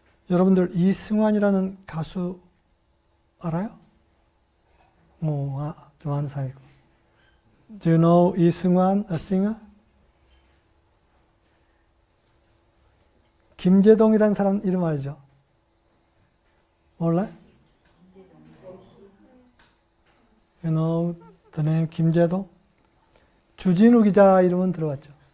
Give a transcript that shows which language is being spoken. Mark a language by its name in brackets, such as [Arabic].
[Korean] 여러분들 이승환이라는 가수 알아요? 좀 아는 사람이고. [English] Do you know 이승환, a singer? [Korean] 김재동이라는 사람 이름 알죠? 몰라요? [English] You know the name 김재동? [Korean] 주진우 기자 이름은 들어봤죠?